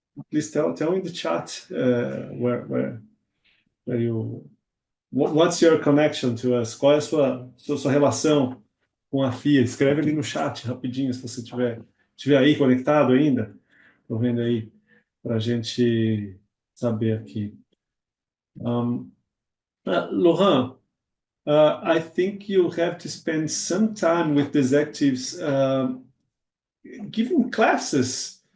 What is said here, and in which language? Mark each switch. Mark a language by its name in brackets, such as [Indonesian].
[English] Please tell in the chat where you. What's your connection to us? [Portuguese] Qual é a sua relação com a FIA? Escreve ali no chat rapidinho, se você estiver aí conectado ainda. Estou vendo aí para a gente saber aqui. [English] Laurent, I think you have to spend some time with the executives giving classes